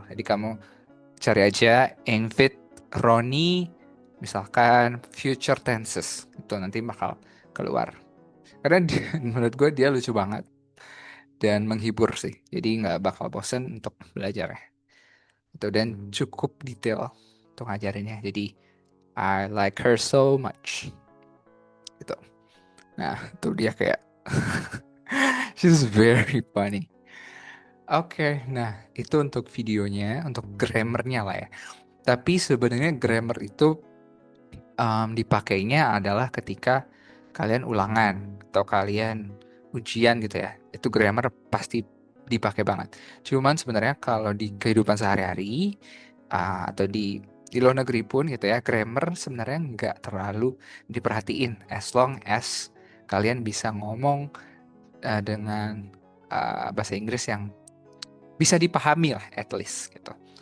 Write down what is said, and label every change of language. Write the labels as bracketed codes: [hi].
[id] Jadi kamu cari aja Engvid Roni misalkan future tenses itu nanti bakal keluar. Karena menurut gue dia lucu banget dan menghibur sih. Jadi nggak bakal bosen untuk belajar ya. Itu dan cukup detail untuk ngajarinnya. Jadi [en] I like her so much. [id] Gitu. Nah, itu dia kayak [en] she's very funny. [id] Oke, nah itu untuk videonya, untuk grammarnya lah ya. Tapi sebenarnya grammar itu dipakainya adalah ketika kalian ulangan atau kalian ujian gitu ya. Itu grammar pasti dipakai banget. Cuman sebenarnya kalau di kehidupan sehari-hari atau di luar negeri pun gitu ya, grammar sebenarnya nggak terlalu diperhatiin [en] as long as [id] kalian bisa ngomong dengan bahasa Inggris yang bisa dipahami lah [en] at least [id] gitu.